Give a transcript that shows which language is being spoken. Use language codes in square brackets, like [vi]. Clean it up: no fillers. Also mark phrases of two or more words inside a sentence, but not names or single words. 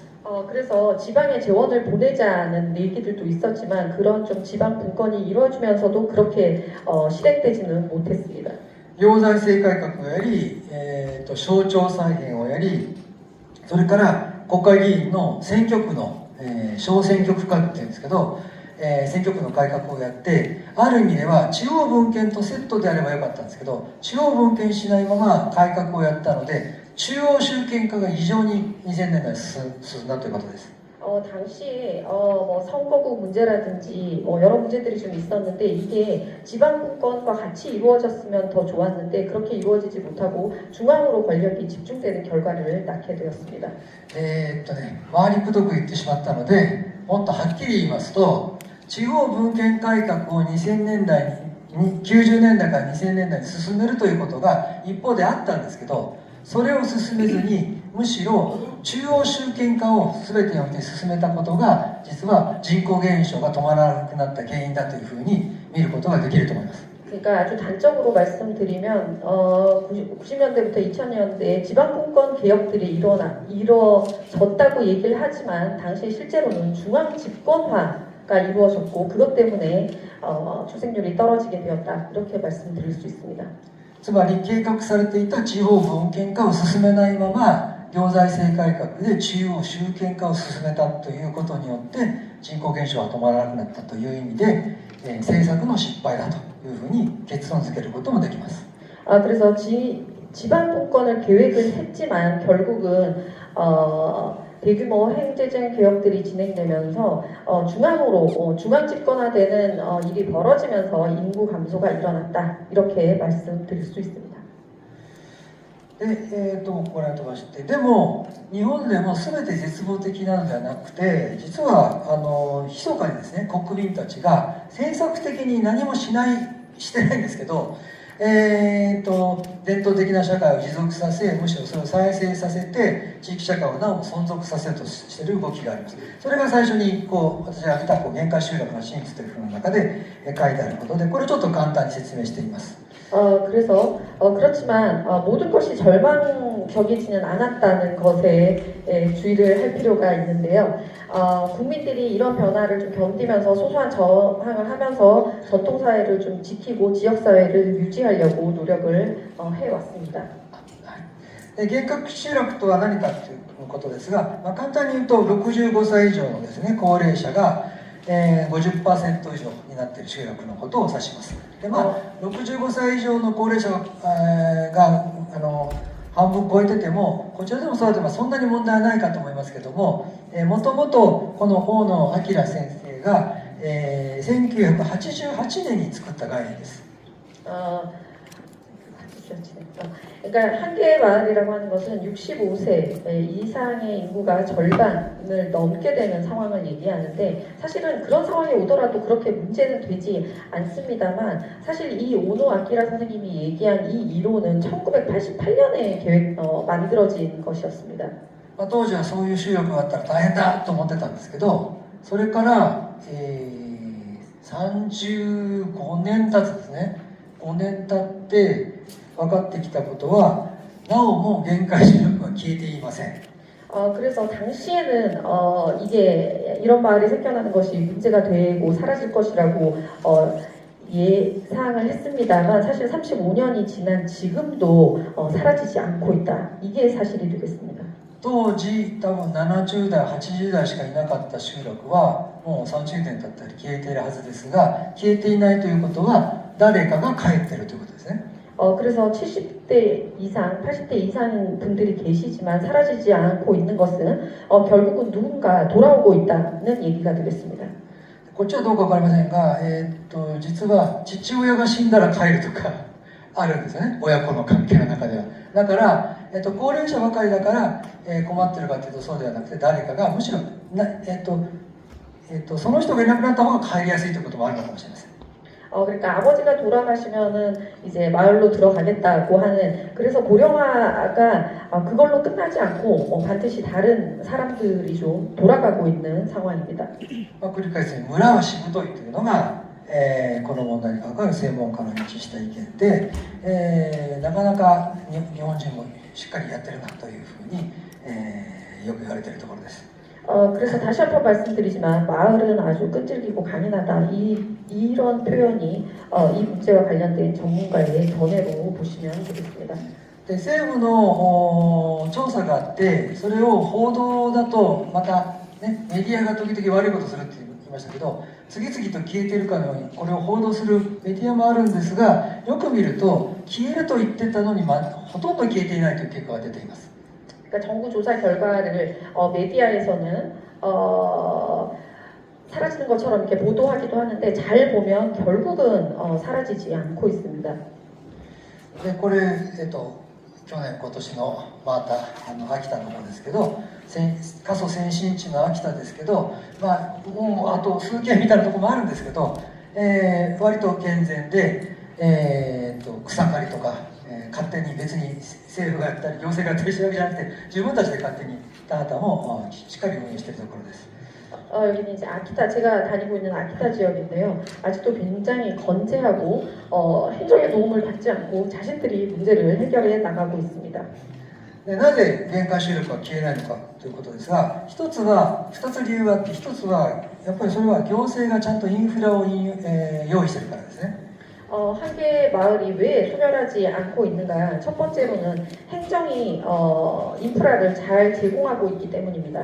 [ko] 그래서 지방에 재원을 보내자는 얘기들도 있었지만 그런 좀 지방 분권이 이루어지면서도 그렇게 실행되지는 못했습니다. [ja] 行財政改革をやり、省庁再編をやり、それから国会議員の選挙区の、小選挙区画っていうんですけど、選挙区の改革をやって、ある意味では地方分権とセットであればよかったんですけど、地方分権しないまま改革をやったので、中央集権化が異常に2000年代に進んだということです。 [ko] 당시에 뭐 선거구 문제라든지 여러 문제들이 좀 있었는데 이게 지방 분권과 같이 이루어졌으면 더 좋았는데 그렇게 이루어지지 못하고 중앙으로 권력이 집중되는 결과를 낳게 되었습니다. [ja] 回りくどく言ってしまったので、もっとはっきり言いますと、地方分権改革を2000年代に90年代から2000年代に進めるということが一方であったんですけど、それを進めずにむしろ中央集権化を全てにおいて進めたことが実は人口減少が止まらなくなった原因だというふうに見ることができると思います。 [ko] 그러니까 아주 단적으로 말씀드리면 90년대부터 2000년대에 지방분권 개혁들이 이루어졌다고 얘기를 하지만 당시 실제로는 중앙 집권화가 이루어졌고 그것 때문에 출생률이 떨어지게 되었다 이렇게 말씀드릴 수 있습니다. [ja] つまり計画されていた地方分権化を進めないまま行財政改革で中央集権化を進めたということによって人口減少は止まらなくなったという意味で、政策の失敗だというふうに結論付けることもできます。 [ko] 그래서 지방 분권을 계획을 했지만 결국은 대규모 행정적 개혁들이 진행되면서 중앙으로 중앙 집권화되는 일이 벌어지면서 인구 감소가 일어났다 이렇게 말씀드릴 수 있습니다. [ja] で、これを飛ばして、でも日本でも全て絶望的なのではなくて、実は密かにですね国民たちが政策的に何もしてないんですけど、伝統的な社会を持続させ、むしろそれを再生させて地域社会をなお存続させようとしている動きがあります。それが最初に私が挙げた限界集落の真実という本の中で書いてあることで、これをちょっと簡単に説明しています。 [ko] 그래서 그렇지만 모든 것이 절망적이지는 않았다는 것에 주의를 할 필요가 있는데요. 국민들이 이런 변화를 좀 견디면서 소소한 저항을 하면서 전통사회를 좀 지키고 지역사회를 유지하려고 노력을 해왔습니다. [ja] 幻覚集落とは何かということですが、簡単に言うと65歳以上のですね高齢者が50% 以上になっている集落のことを指します。で65歳以上の高齢者が半分超えてても、こちらでもそうでもそんなに問題はないかと思いますけども、もともとこの大野明先生が、1988年に作った概念です。 [ko] 그러니까 한계의 마을이라고 하는 것은 65세 이상의 인구가 절반을 넘게 되는 상황을 얘기하는데 사실은 그런 상황이 오더라도 그렇게 문제는 되지 않습니다만 사실 이 오노 아키라 선생님이 얘기한 이 이론은 1988년에 만들어진 것이었습니다. [ja] 当時はそういう集落があったら大変だと思ってたんですけど、それから、35年経つですね。5年経って分かってきたことは、なおも限界集落は消えていません。 [ko] 그래서 당시에는 이게 이런 마을이 생겨나는 것이 문제가 되고 사라질 것이라고 예상을 했습니다만 사실 35년이 지난 지금도 사라지지 않고 있다. 이게 사실이 되겠습니다. [ja] 当時多分70代80代しかいなかった集落はもう30年経ったり消えているはずですが、消えていないということは誰かが帰っているということですね。 [ko] 그래서 70대 이상, 80대 이상 분들이 계시지만 사라지지 않고 있는 것은 결국은 누군가 돌아오고 있다는 얘기가 되겠습니다. [ja] こっちはどうかわかりませんが、実は父親が死んだら帰るとかあるんですよね、親子の関係の中では。だから、高齢者ばかりだから、困ってるかというとそうではなくて、誰かがむしろその人がいなくなった方が帰りやすいということもあるのかもしれません。 [ko] 그러니까 아버지가 돌아가시면은 이제 마을로 들어가겠다고 하는, 그래서 고령화가 그걸로 끝나지 않고 반드시 다른 사람들이 좀 돌아가고 있는 상황입니다. [ja] 繰り返し村はしぶといというのが、この問題に関わる専門家の一致した意見で、なかなか日本人もしっかりやってるなというふうに、よく言われているところです。 [ko] 그래서 다시 한번 말씀드리지만 마을은 아주 끈질기고 강인하다, 이런 표현이 이 문제와 관련된 전문가의 견해로 보시면 되겠습니다. [ja] で政府の調査があって、それを報道だとまた、ね、メディアが時々悪いことするって言いましたけど、次々と消えているかのようにこれを報道するメディアもあるんですが、よく見ると消えると言ってたのに、ほとんど消えていないという結果が出ています。 [ko] 그러니까 정부 조사 결과를 메디아에서는 사라지는 것처럼 이렇게 보도하기도 하는데, 잘 보면 결국은 사라지지 않고 있습니다. [ja] でこれ、去年今年のまた秋田の方ですけど、過疎先進地の秋田ですけど、もうあと数件みたいなところもあるんですけど、割と健全で、草刈りとか、勝手に別に政府がやったり行政がやったりしてるわけじゃなくて、自分たちで勝手に田畑もしっかり運営しているところです。 [ko] 여기는 이제 아키타, 제가 다니고 있는 아키타 지역인데요. 아직도 굉장히 건재하고 행정의 도움을 받지 않고 자신들이 문제를 해결해 나가고 있습니다. [ja] でなぜ限界集落は消えないのかということですが、2つ理由があって、1つはやっぱりそれは行政がちゃんとインフラを用意しているからですね。 [ko] 한 개의 마을이 왜 소멸하지 않고 있는가? 첫 번째로는 행정이 인프라를 잘 제공하고 있기 때문입니다.